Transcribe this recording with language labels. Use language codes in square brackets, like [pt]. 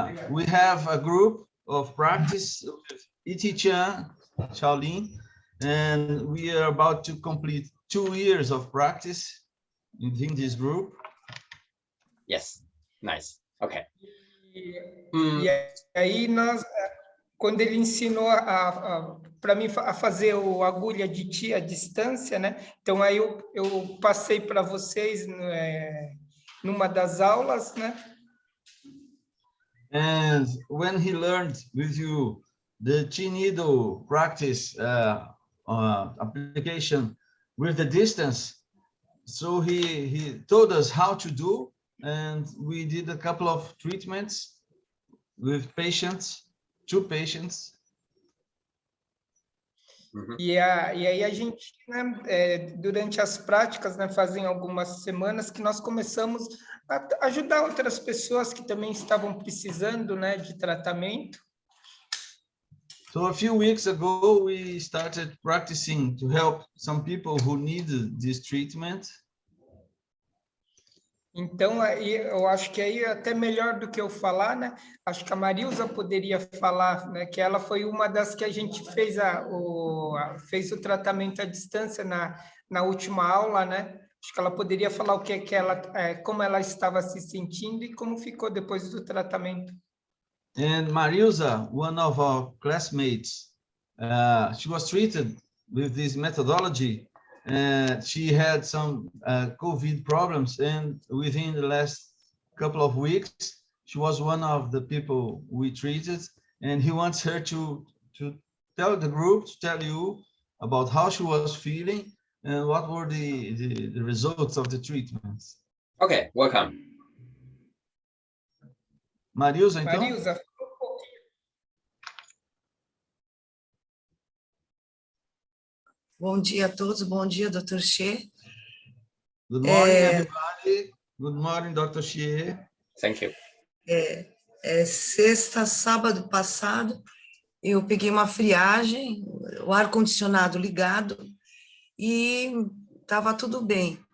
[en] We have a group of practice with Qigong, Shaolin, and we are about to complete 2 years of practice in this group. Yes, nice. Okay. [pt] E aí quando ele ensinou para mim a fazer o agulha de Qi à distância, né? Então aí eu passei para vocês numa das aulas, né? [en] And when he learned with you the Qi needle practice application with the distance, so he told us how to do, and we did a couple of treatments with patients, 2 patients. [pt] E aí a gente, né, durante as práticas, né, fazem algumas semanas que nós começamos a ajudar outras pessoas que também estavam precisando, né, de tratamento. [en] So a few weeks ago, we started practicing to help some people who needed this treatment. [pt] Então, aí, eu acho que aí até melhor do que eu falar, né? Acho que a Marilza poderia falar, né? Que ela foi uma das que a gente fez fez o tratamento à distância na última aula, né? Acho que ela poderia falar o que ela, como ela estava se sentindo e como ficou depois do tratamento. [en] And Marilza, one of our classmates, she was treated with this methodology. She had some COVID problems, and within the last couple of weeks, she was one of the people we treated. And he wants her to tell the group, to tell you about how she was feeling and what were the results of the treatments. Okay, welcome. [pt] Marilza, então? Marilza, bom dia a todos, bom dia, Dr. Xie. [en] Good morning, everybody. Good morning, Dr. Xie. Thank you. [pt] Sexta, sábado passado, eu peguei uma friagem, o ar-condicionado ligado, e estava tudo bem.